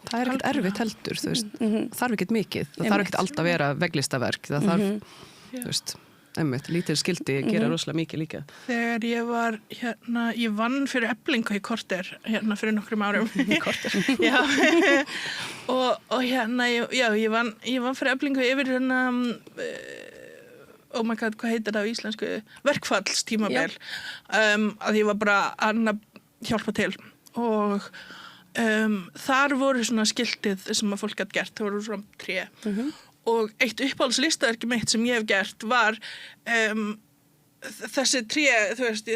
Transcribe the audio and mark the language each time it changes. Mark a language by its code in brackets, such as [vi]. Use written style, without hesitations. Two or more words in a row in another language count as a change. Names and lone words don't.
[is] Það ekkert erfitt heldur, þú veist, þarf ekkert mikið, það þarf ekkert alltaf að vera veglistaverk, það þarf, þú veist, lítil skildi gera rosalega mikið líka. Þegar ég var, ég vann fyrir Eflingu í korter, fyrir nokkrum árum. Í korter? Já, og ég vann fyrir Eflingu yfir [en] oh my god, [is] hvað heitir það á íslensku? Verkfallstímabil. Að ég var bara að hjálpa til og þar voru svona skiltið sem að fólk hatt gert, það voru svona 3 og eitt uppáhaldslistaverki mitt sem ég hef gert var þessi 3, þú veist,